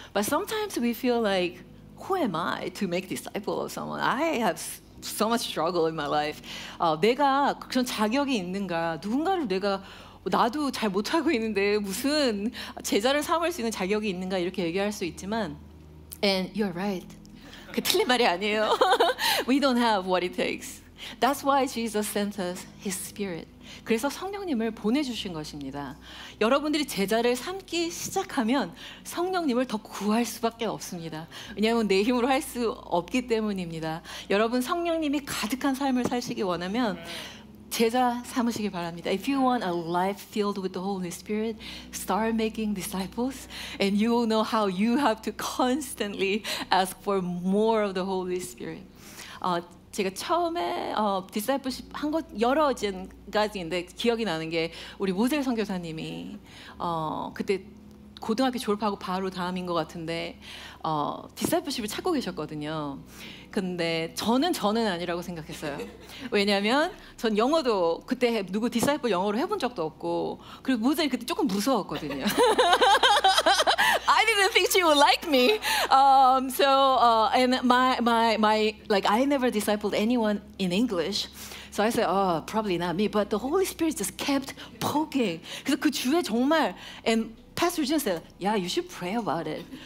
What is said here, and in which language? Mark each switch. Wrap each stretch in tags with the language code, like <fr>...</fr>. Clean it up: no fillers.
<en>But sometimes we feel like, who am I to make disciple of someone? I have so much struggle in my life.</en> <ko>내가 그런 자격이 있는가? 누군가를 나도 잘 못하고 있는데 무슨 제자를 삼을 수 있는 자격이 있는가? 이렇게 얘기할 수 있지만,</ko> <en>and you're right.</en> <ko>그 틀린 말이 아니에요.</ko> <en>We don't have what it takes. That's why Jesus sent us His Spirit.</en> <ko>그래서 성령님을 보내주신 것입니다. 여러분들이 제자를 삼기 시작하면 성령님을 더 구할 수밖에 없습니다. 왜냐하면 내 힘으로 할 수 없기 때문입니다. 여러분 성령님이 가득한 삶을 사시기 원하면 제자 삼으시기 바랍니다.</ko> <en>If you want a life filled with the Holy Spirit, start making disciples, and you will know how you have to constantly ask for more of the Holy Spirit.</en> <ko>제가 처음에 디사이플십 한 것 여러 가지인데 기억이 나는 게 우리 모델 선교사님이 그때 고등학교 졸업하고 바로 다음인 것 같은데 디사이플십을 찾고 계셨거든요. 근데 저는 아니라고 생각했어요. 왜냐하면 전 영어도 그때 누구 디사이플 영어로 해본 적도 없고 그리고 모델이 그때 조금 무서웠거든요.</ko> <en>I didn't think she would like me. And my like I never discipled anyone in English. So I said, oh, probably not me. But the Holy Spirit just kept poking.</en> <ko>그래서 그 주에 정말</ko> <en>and Pastor Jun said, yeah, you should pray about it.</en>